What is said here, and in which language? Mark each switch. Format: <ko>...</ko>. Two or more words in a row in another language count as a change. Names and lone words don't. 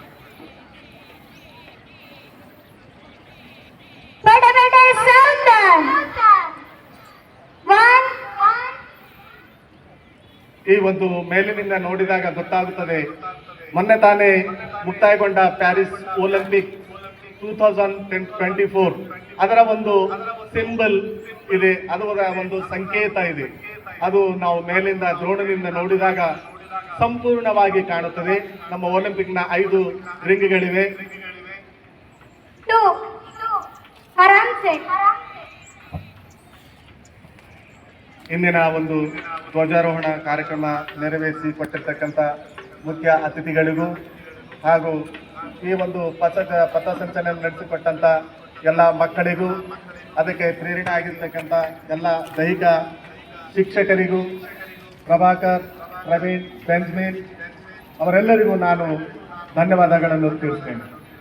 <hi>बेटे बेटे सावधान. One.</hi> <kn>ಈ ಒಂದು ಮೇಲಿನಿಂದ ನೋಡಿದಾಗ ಗೊತ್ತಾಗುತ್ತದೆ, ಮೊನ್ನೆ ತಾನೇ ಮುಕ್ತಾಯಗೊಂಡ ಪ್ಯಾರಿಸ್ ಒಲಿಂಪಿಕ್ 2024 ಅದರ ಒಂದು ಸಿಂಬಲ್ ಇದೆ, ಅದರ ಒಂದು ಸಂಕೇತ ಇದೆ. ಅದು ನಾವು ಮೇಲಿಂದ ದ್ರೋಣದಿಂದ ನೋಡಿದಾಗ ಸಂಪೂರ್ಣವಾಗಿ ಕಾಣುತ್ತದೆ. ನಮ್ಮ ಒಲಿಂಪಿಕ್ನ 5 ರಿಂಗ್ಗಳಿವೆ. 2.</kn> <hi>आराम से.</hi> <kn>ಇಂದಿನ ಒಂದು ಧ್ವಜಾರೋಹಣ ಕಾರ್ಯಕ್ರಮ ನೆರವೇರಿಸಿ ಕೊಟ್ಟಿರ್ತಕ್ಕಂಥ ಮುಖ್ಯ ಅತಿಥಿಗಳಿಗೂ ಹಾಗೂ ಈ ಒಂದು ಪಥಸಂಚಲನ ನಡೆಸಿಕೊಟ್ಟಂಥ ಎಲ್ಲ ಮಕ್ಕಳಿಗೂ, ಅದಕ್ಕೆ ಪ್ರೇರಣೆ ಆಗಿರ್ತಕ್ಕಂಥ ಎಲ್ಲ ದೈಹಿಕ ಶಿಕ್ಷಕರಿಗೂ, ಪ್ರಭಾಕರ್, ಪ್ರವೀಣ್, ಬೆಂಜ್ಮಿನ್ ಅವರೆಲ್ಲರಿಗೂ ನಾನು ಧನ್ಯವಾದಗಳನ್ನು ತಿಳಿಸ್ತೇನೆ.</kn>